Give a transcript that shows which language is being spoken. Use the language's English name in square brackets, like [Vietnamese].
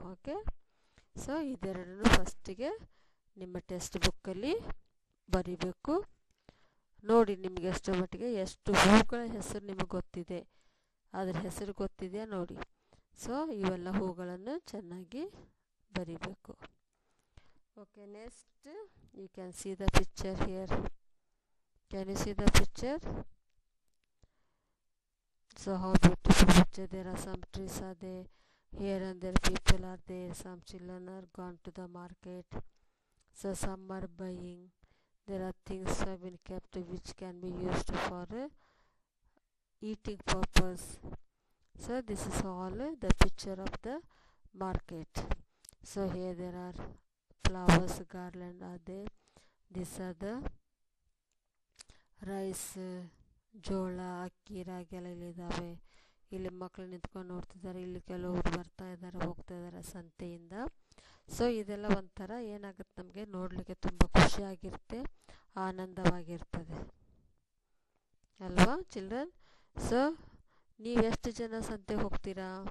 [Kannada] Okay, so ಇದೆರಡನ್ನು ಫಸ್ಟಿಗೆ ನಿಮ್ಮ text ಬುಕ್ಕಲ್ಲಿ ಬರಿಬೇಕು. ನೋಡಿ ನಿಮಗೆ ಎಷ್ಟರ ಮಟ್ಟಿಗೆ ಎಷ್ಟು ಹೂಗಳ ಹೆಸರು ನಿಮಗೆ ಗೊತ್ತಿದೆ, ಅದರ ಹೆಸರು ಗೊತ್ತಿದೆಯಾ ನೋಡಿ. ಸೊ ಇವೆಲ್ಲ ಹೂಗಳನ್ನು ಚೆನ್ನಾಗಿ ಬರಿಬೇಕು. [English] Okay, next you can see the picture here. Can you see the picture? So how beautiful picture. There are some trees are there, here and there people are there, some children are gone to the market, so some are buying. There are things have been kept which can be used for eating purpose. So this is all the picture of the market. So here there are flowers garland are there. These are the rice [Kannada] ಜೋಳ, ಅಕ್ಕಿ, ರಾಗಿ ಎಲ್ಲ ಇಲ್ಲಿದ್ದಾವೆ. ಇಲ್ಲಿ ಮಕ್ಕಳು ನಿಂತ್ಕೊಂಡು ನೋಡ್ತಿದ್ದಾರೆ, ಇಲ್ಲಿ ಕೆಲವರು ಬರ್ತಾ ಇದ್ದಾರೆ, ಹೋಗ್ತಾ ಇದ್ದಾರೆ ಸಂತೆಯಿಂದ. ಸೊ ಇದೆಲ್ಲ ಒಂಥರ ಏನಾಗುತ್ತೆ, ನಮಗೆ ನೋಡಲಿಕ್ಕೆ ತುಂಬ ಖುಷಿಯಾಗಿರುತ್ತೆ, ಆನಂದವಾಗಿರ್ತದೆ ಅಲ್ವಾ ಚಿಲ್ಡ್ರನ್? ಸೊ ನೀವೆಷ್ಟು ಜನ ಸಂತೆಗೆ ಹೋಗ್ತೀರಾ?